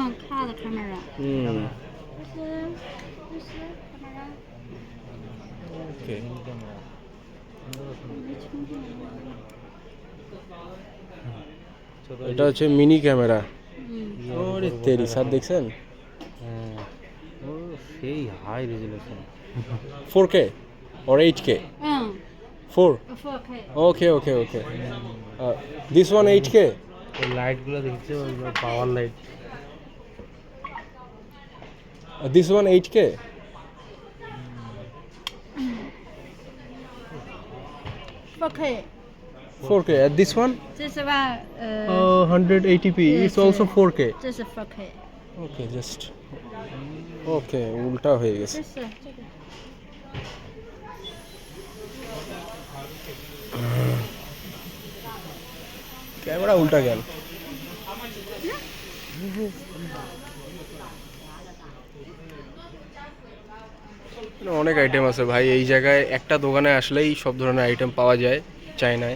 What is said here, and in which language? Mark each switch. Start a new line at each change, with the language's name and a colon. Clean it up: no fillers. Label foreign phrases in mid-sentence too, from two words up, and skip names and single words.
Bangla: ওকে, এটা হচ্ছে
English: mini camera.
Bangla: ওরে তেরি স্যার, দেখছেন? সেই
English: high resolution 4K or 8K? 4? Okay. This one 8K?
Bangla: ওই লাইটগুলো দেখছো, ওইগুলো পাওয়ার লাইট।
English: This one 8K? 4K. This one?
Chinese: 这是吧
English: 180p. It's also 4K.
Chinese: 这是 4K
English: Okay, just okay.
Bangla: উল্টা হয়ে গেছে।
Chinese: 这是这个
Bangla: ক্যামেরা উল্টা গেল। অনেক আইটেম আছে ভাই এই জায়গায়, একটা দোকানে আসলেই সব ধরনের আইটেম পাওয়া যায় চায়নায়।